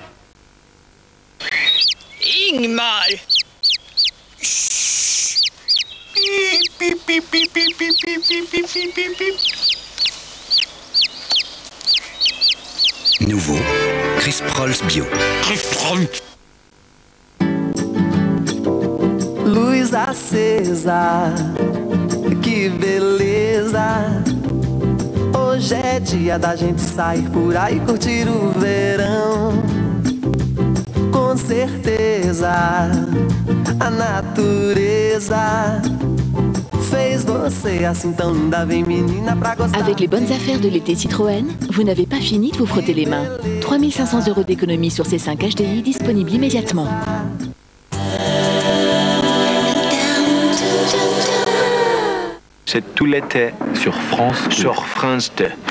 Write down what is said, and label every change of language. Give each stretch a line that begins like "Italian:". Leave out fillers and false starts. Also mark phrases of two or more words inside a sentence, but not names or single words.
French: Ingmar. Nouveau, Chris Prolls Bio.
Portuguese: Luz acesa, que beleza. Hoje é dia da gente sair por aí curtir o verão. Com certeza, a natureza fez você assim tão linda, vem menina pra gostar.
French: Avec les bonnes affaires de l'été Citroën, vous n'avez pas fini de vous frotter les mains. 3 500 € d'économie sur ces 5 HDI disponibles immédiatement. C'est tout l'été sur France 2.